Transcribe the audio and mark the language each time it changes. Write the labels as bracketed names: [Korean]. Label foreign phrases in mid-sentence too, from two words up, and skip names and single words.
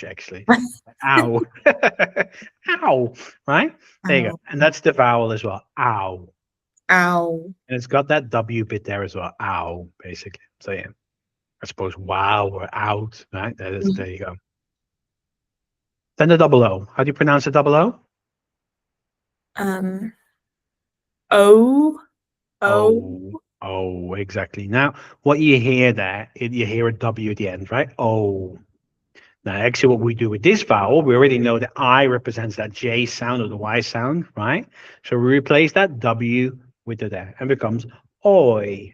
[English] Actually. Ow. Ow. Right. There you go. Ow. And that's the vowel as well. Ow. Ow. And it's got that W bit there as well. Ow. Basically. So yeah. I suppose wow or out. Right. That is. There you go. Then the double O. How do you pronounce the double O? Um. O. O. Oh, oh, exactly. Now, what you hear there, you hear a W at the end, right? Oh. Now, actually, what we do with this vowel, we already know the I represents that J sound or the Y sound, right? So we replace that W with the there and becomes oi.